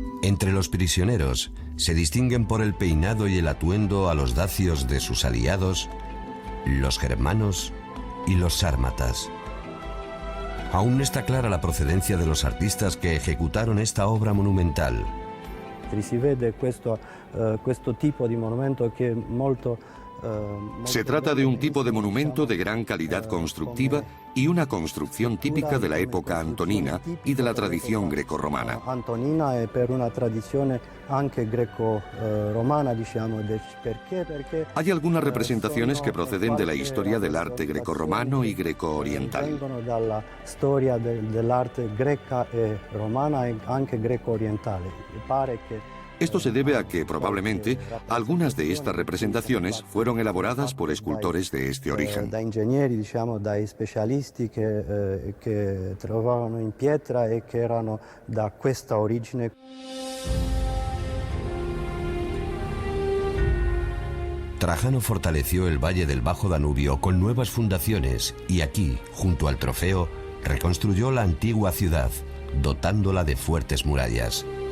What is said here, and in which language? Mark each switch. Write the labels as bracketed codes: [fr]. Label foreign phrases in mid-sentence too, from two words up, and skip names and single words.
[es] Entre los prisioneros se distinguen por el peinado y el atuendo a los dacios de sus aliados, los germanos y los sármatas. Aún no está clara la procedencia de los artistas que ejecutaron esta obra monumental. [it] Si vede questo tipo di monumento che è molto. [es] Se trata de un tipo de monumento de gran calidad constructiva y una construcción típica de la época antonina y de la tradición greco-romana. [it] Antonina e per una tradizione anche greco-romana, diciamo, perché [es] Hay algunas representaciones que proceden de la historia del arte greco-romano y greco-oriental. [it] vengono dalla storia dell'arte greca e romana e anche greco-orientale. Pare che [es] Esto se debe a que, probablemente, algunas de estas representaciones fueron elaboradas por escultores de este origen. [it] da ingegneri, diciamo, dai specialisti che trovavano in pietra e che erano da questa origine. [es] Trajano fortaleció el valle del Bajo Danubio con nuevas fundaciones y aquí, junto al trofeo, reconstruyó la antigua ciudad, dotándola de fuertes murallas.